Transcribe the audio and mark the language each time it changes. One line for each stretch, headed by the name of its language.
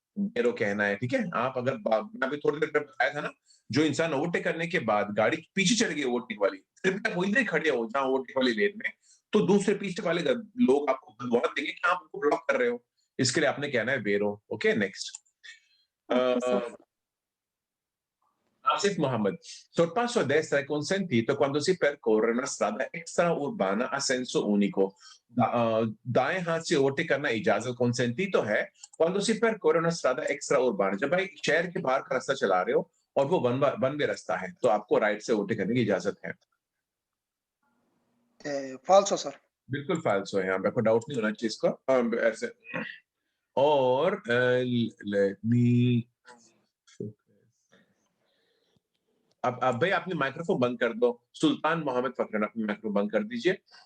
Hindi: वेरो कहना है, ठीक है? आप अगर मैं अभी थोड़ी देर पहले बताया था ना, जो इंसान ओवरटेक करने के बाद गाड़ी पीछे चढ़ गई ओवरटेक वाली, फिर भी आप वहीं पे खड़े हो जहां ओवरटेक वाली लेन में, तो दूसरे पीछे वाले लोग आपको बदौलत देंगे कि आप उनको ब्लॉक कर रहे हो, इसके लिए आपने कहना है वेरो। Okay, next.
English: Okay, sir.
Italian: Asif Mohammed, sorpasso a destra è consentito quando si percorre una strada extraurbana a senso unico.
Hindi: दाएं हाथ से ओवरटेक करना इजाजत consentito है
Italian: quando si percorre una strada extraurbana,
Hindi: जब भाई शहर के बाहर का रास्ता चला रहे हो और वो वन वे रास्ता है, तो आपको राइट से ओवरटेक करने की इजाजत है। फाल्सो सर। बिल्कुल फाल्सो है, यहाँ पे कोई डाउट नहीं होना चाहिए इसका, ऐसे। और लेट मी, अब भाई आपने माइक्रोफोन बंद कर दो, सुल्तान मोहम्मद फकरन अपनी माइक्रोफोन बंद कर दीजिए।